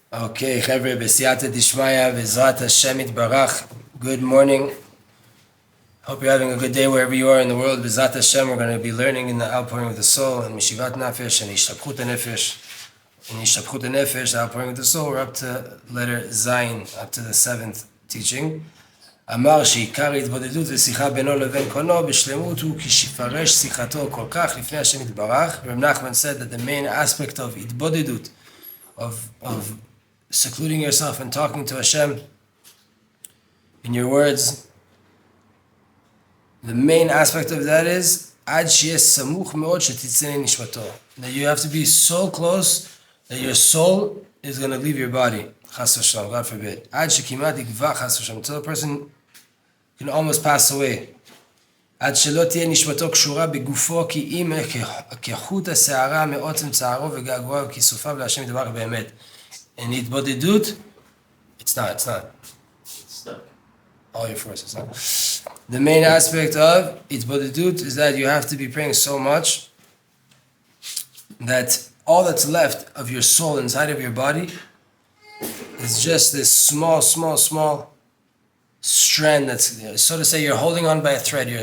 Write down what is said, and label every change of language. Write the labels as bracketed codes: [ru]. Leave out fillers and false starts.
[he] Okay, חבר'ה, בסייעתא דשמיא, בעזרת השם יתברך. [en] Good morning. Hope you're having a good day wherever you are in the world. B'ezrat Hashem, we're going to be learning in the Outpouring of the Soul, and Mishivat Nafesh, and Ishtapchut HaNefesh. In Ishtapchut HaNefesh, the Outpouring of the Soul, we're up to letter Zayin, up to the 7th teaching. [he] אמר שעיקר התבודדות ושיחה בינו לבין קונו בשלמות הוא כשיפרש שיחתו כל כך לפני השם יתברך. [en] Reb Nachman said that the main aspect of התבודדות, of secluding yourself and talking to Hashem in your words, the main aspect of that is [he] עד שיהיה סמוך מאוד שתצא נשמתו. [en] That you have to be so close that your soul is going to leave your body. [he] חס ושלום, [en] God forbid. [he] עד שכמעט יגווע חס ושלום. [en] Until a person can almost pass away. [he] עד שלא תהיה נשמתו קשורה בגופו כי אם כחוט השערה מעוצם צערו וגעגועיו וכיסופיו להשם יתברך באמת. [en] In התבודדות, it's not. It's stuck. All your forces. The main aspect of התבודדות is that you have to be praying so much that all that's left of your soul inside of your body is just this small strand that's, so to say, you're holding on by a thread.